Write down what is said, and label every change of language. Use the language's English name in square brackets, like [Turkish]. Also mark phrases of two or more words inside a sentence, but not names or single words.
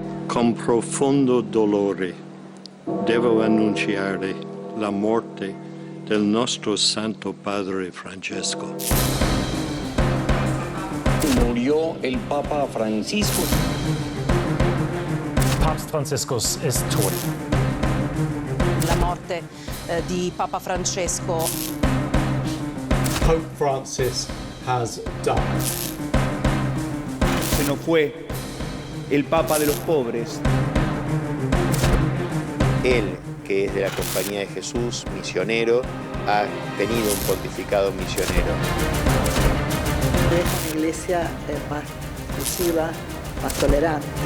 [Italian] Con profondo dolore devo annunciare la morte del nostro Santo Padre Francesco. [Spanish] Murió el Papa Francisco. [German] Papst Franziskus ist tot. [Italian] La morte di Papa Francesco. [English] Pope Francis has died. [Spanish] Se nos fue el Papa de los pobres. Él, que es de la Compañía de Jesús, misionero, ha tenido un pontificado misionero. Es una iglesia más inclusiva, más tolerante.